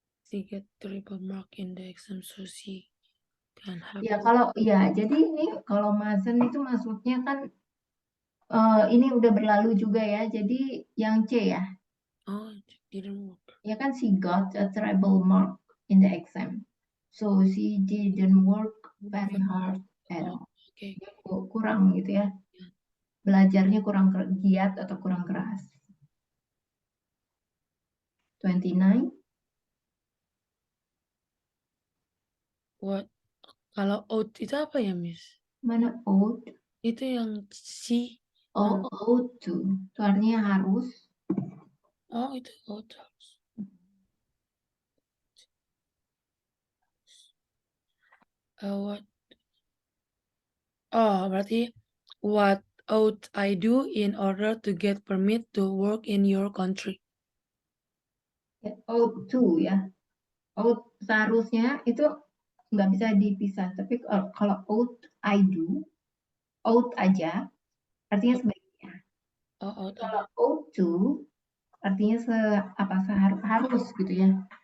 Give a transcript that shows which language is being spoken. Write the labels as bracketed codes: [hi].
[en] She get terrible mark in the exam, so she can have. [id] Ya kalau jadi ini kalau mustn't itu maksudnya kan ini udah berlalu juga ya. Jadi yang C ya. [en] Oh, didn't work. [id] Ya kan [en] she got a terrible mark in the exam, so she didn't work very hard at all. Okay. [id] Dia kurang gitu ya. Belajarnya kurang giat atau kurang keras. 29. What? Kalau ought itu apa ya, Miss? Mana ought? Itu yang C. Oh, ought to. Itu artinya harus. Oh, itu ought harus. [en] What? Oh, berarti what ought I do in order to get permit to work in your country? [id] Ya, ought to ya. Ought seharusnya itu nggak bisa dipisah. Tapi kalau [en] ought I do, [id] ought aja, artinya sebaiknya. Kalau ought to, artinya harus gitu ya.